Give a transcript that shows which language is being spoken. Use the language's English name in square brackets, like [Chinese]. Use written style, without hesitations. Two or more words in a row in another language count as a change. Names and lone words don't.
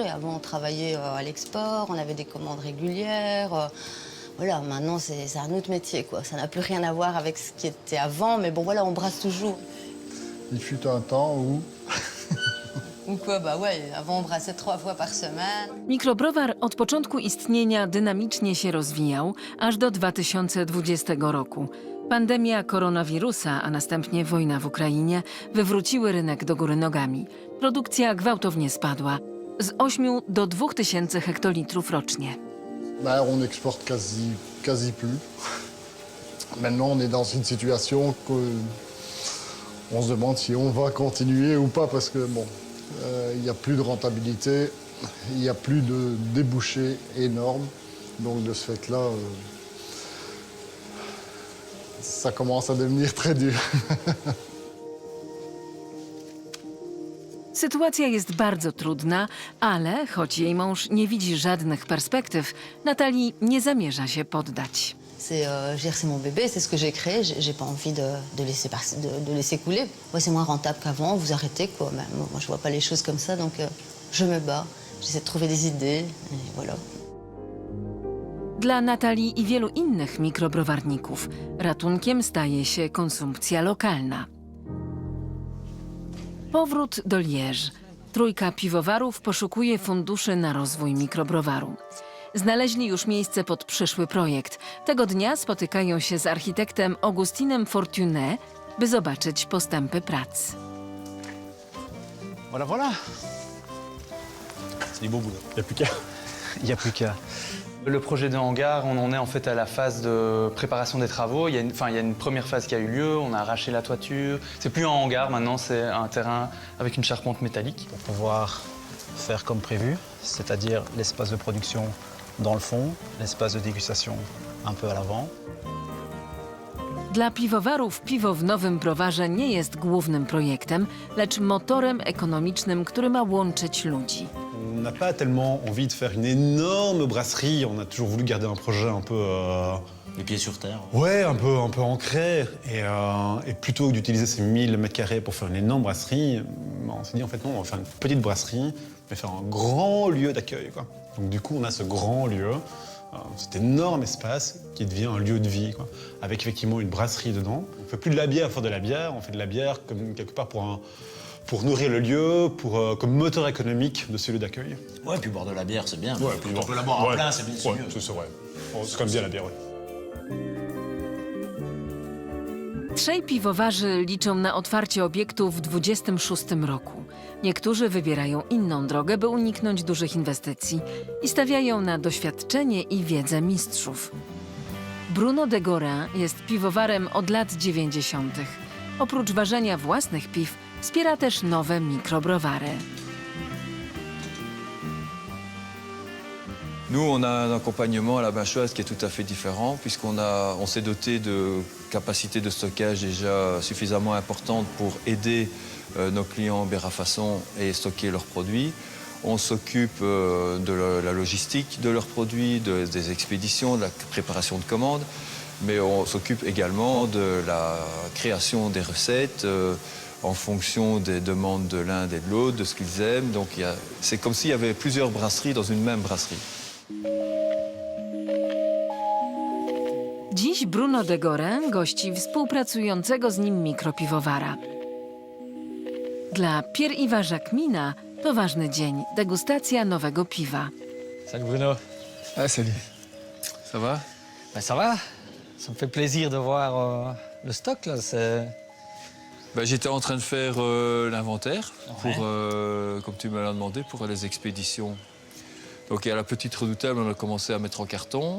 [French] Avant, on travaillait à l'export, on avait des commandes régulières. Voilà, maintenant, c'est un autre métier, quoi. Ça n'a plus rien à voir avec ce qui était avant, mais bon, voilà, on brasse toujours. Il fut un temps où... Ou quoi, bah ouais, avant on brassait 3 fois par semaine. [Polish] Mikrobrowar od początku istnienia dynamicznie się rozwijał, aż do 2020 roku. Pandemia koronawirusa, a następnie wojna w Ukrainie wywróciły rynek do góry nogami. Produkcja gwałtownie spadła z 8 do 2000 hektolitrów rocznie. [French] On exporte quasi plus. Maintenant, on est dans une situation qu'on se demande si on va continuer ou pas parce que bon, il n'y a plus de rentabilité, il n'y a plus de débouchés énormes. Donc de ce fait-là, ça commence à devenir très dur. [Polish] Sytuacja jest bardzo trudna, ale choć jej mąż nie widzi żadnych perspektyw, Natalii nie zamierza się poddać. [French] C'est mon bébé, c'est ce que j'ai créé. J'ai pas envie de laisser couler. Ouais, c'est moins rentable qu'avant, vous arrêtez, quoi. Moi, je vois pas les choses comme ça, donc je me bats. J'essaie de trouver des idées, et voilà. [Polish] Dla Natalii i wielu innych mikrobrowarników ratunkiem staje się konsumpcja lokalna. Powrót do Liège. Trójka piwowarów poszukuje funduszy na rozwój mikrobrowaru. Znaleźli już miejsce pod przyszły projekt. Tego dnia spotykają się z architektem Augustinem Fortuné, by zobaczyć postępy prac. [French] Voilà, voilà. C'est du beau boulot. Il n'y a plus qu'à. Le projet de hangar, on en est en fait à la phase de préparation des travaux. Il y a une première phase qui a eu lieu, on a arraché la toiture. C'est plus un hangar, maintenant c'est un terrain avec une charpente métallique. Pour pouvoir faire comme prévu, c'est-à-dire l'espace de production dans le fond, l'espace de dégustation un peu à l'avant. [Polish] Dla piwowarów piwo w nowym browarze nie jest głównym projektem, lecz motorem ekonomicznym, który ma łączyć ludzi. [French] On n'a pas tellement envie de faire une énorme brasserie, on a toujours voulu garder un projet un peu... Les pieds sur terre. Ouais, un peu ancré. Et plutôt que d'utiliser ces 1000 mètres carrés pour faire une énorme brasserie, on s'est dit en fait non, on va faire une petite brasserie, mais faire un grand lieu d'accueil, quoi. Donc du coup, on a ce grand lieu, cet énorme espace qui devient un lieu de vie, quoi, avec effectivement une brasserie dedans. On ne fait plus de la bière pour faire de la bière, on fait de la bière comme quelque part pour nourrir le lieu, comme moteur économique de ce lieu d'accueil. Ouais, puis boire de la bière, c'est bien. Ouais, on peut la boire en plein, c'est bien sûr. Ouais, c'est vrai. C'est quand même bien la bière, ouais. [Polish] Trzej piwowarzy liczą na otwarcie obiektu w 2026 roku. Niektórzy wybierają inną drogę, by uniknąć dużych inwestycji i stawiają na doświadczenie i wiedzę mistrzów. Bruno de Gorin jest piwowarem od lat 90. Oprócz ważenia własnych piw wspiera też nowe mikrobrowary. [French] Nous, on a un accompagnement à la Binchoise qui est tout à fait différent, puisqu'on s'est doté de capacités de stockage déjà suffisamment importantes pour aider nos clients bière à façon et stocker leurs produits. On s'occupe de la logistique de leurs produits, des expéditions, de la préparation de commandes, mais on s'occupe également de la création des recettes. en fonction des demandes de l'un et de l'autre, de ce qu'ils aiment. Donc c'est comme s'il y avait plusieurs brasseries dans une même brasserie. [Polish] Dziś Bruno de Gorin gości współpracującego z nim mikropiwowara. Dla Pierre-Yves Jacquemina to ważny dzień, degustacja nowego piwa. [French] Salut Bruno. Ah, salut. Ça va? Ben, ça va. Ça me fait plaisir de voir le stock là. J'étais en train de faire l'inventaire, comme tu me l'as demandé, pour les expéditions. Donc à la petite redoutable, on a commencé à mettre en carton.